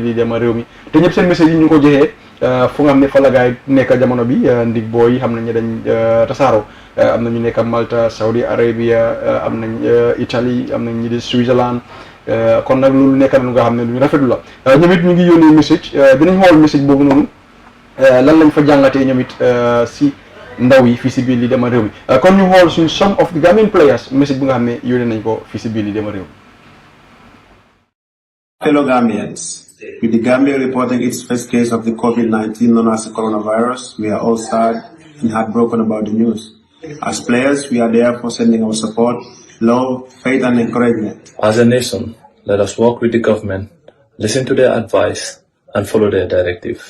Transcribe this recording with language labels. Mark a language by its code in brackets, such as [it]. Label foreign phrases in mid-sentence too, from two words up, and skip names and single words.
[wo] li dema réew mi te ñëpp seen message yi ñu ko joxee fu nga xam ne fa la gaay nekk jamono bi ndig booy yi xam nañ ne dañ tasaaroo am na ñu nekk Malta Saudi Arabia am nañ Italie am nañ ñi di Switzerland kon nag loolu nekk na lu nga xam ne lu ñu rafetlu la ñoom it ñu ngi yónnee message dinañ xool message boobu noonu lan lañ fa jàngatee ñoom it si ndaw yi fii si biir li dema réew mi kon ñu xool suñ [en] some of the Gambian players [wo] message bu nga xam ne yónnee nañ ko fii si biir li dema réew mi. [en] Fellow Gambians, with the Gambia reporting its first case of the COVID-19 known as the coronavirus, we are all sad and heartbroken about the news. As players, we are therefore sending our support, love, faith and encouragement. As a nation, let us work with the government, listen to their advice and follow their directive.